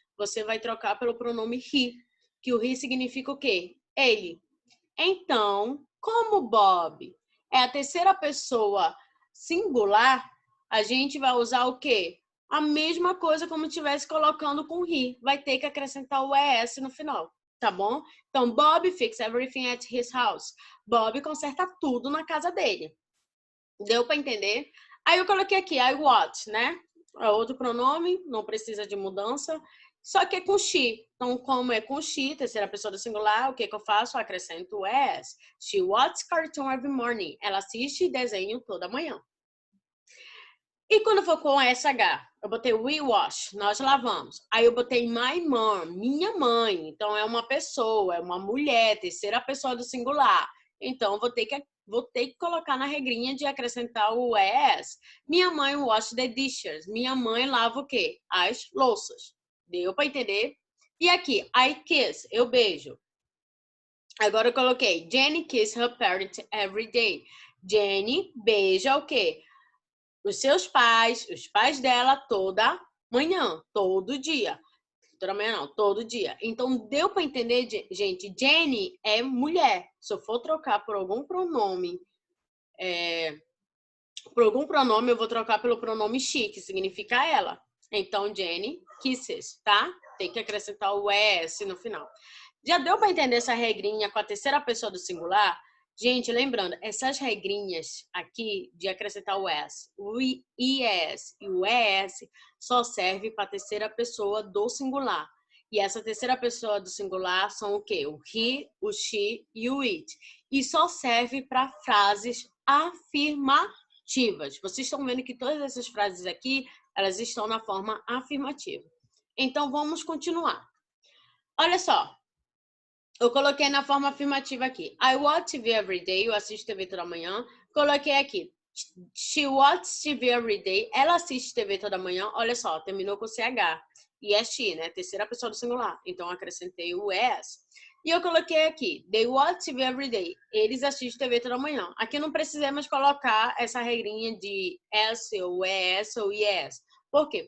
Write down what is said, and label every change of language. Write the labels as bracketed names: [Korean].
[Portuguese] Você vai trocar pelo pronome he, que o he significa o quê? Ele. Então, como Bob é a terceira pessoa singular, a gente vai usar o quê? A mesma coisa como estivesse colocando com he. Vai ter que acrescentar o ES no final, tá bom? [English] Então, Bob fix everything at his house. [Portuguese] Bob conserta tudo na casa dele. Deu para entender? Aí eu coloquei aqui, [English] I watch, [Portuguese] né? É outro pronome, não precisa de mudança. Só que é com she. Então, como é com she, terceira pessoa do singular, o que eu faço? Eu acrescento o as. [English] She watches cartoon every morning. [Portuguese] Ela assiste desenho toda manhã. E quando for com SH, eu botei [English] we wash, [Portuguese] nós lavamos. Aí eu botei [English] my mom, [Portuguese] minha mãe. Então, é uma pessoa, é uma mulher, terceira pessoa do singular. Então, vou ter que colocar na regrinha de acrescentar o as. Minha mãe [English] wash the dishes. [Portuguese] Minha mãe lava o quê? As louças. Deu para entender? E aqui, I kiss, eu beijo. Agora eu coloquei [English] Jenny kiss her parents every day. [Portuguese] Jenny beija o quê? Os seus pais, os pais dela toda manhã, todo dia. Toda manhã não, todo dia. Então, deu para entender, gente? Jenny é mulher. Se eu for trocar por algum pronome, eu vou trocar pelo pronome she, que significa ela. Então, Jenny kisses, tá? Tem que acrescentar o ES no final. Já deu para entender essa regrinha com a terceira pessoa do singular? Gente, lembrando, essas regrinhas aqui de acrescentar o S, o IES e o ES só serve para a terceira pessoa do singular. E essa terceira pessoa do singular são o quê? O he, o she e o it. E só serve para frases afirmativas. Vocês estão vendo que todas essas frases aqui, elas estão na forma afirmativa. Então, vamos continuar. Olha só. Eu coloquei na forma afirmativa aqui. [English] I watch TV every day. [Portuguese] Eu assisto TV toda manhã. Coloquei aqui. [English] She watches TV every day. [Portuguese] Ela assiste TV toda manhã. Olha só, terminou com CH. E é she, né? Terceira pessoa do singular. Então, acrescentei o ES. E eu coloquei aqui. [English] They watch TV every day. [Portuguese] Eles assistem TV toda manhã. Aqui não precisamos colocar essa regrinha de S ou ES ou IES. Por quê?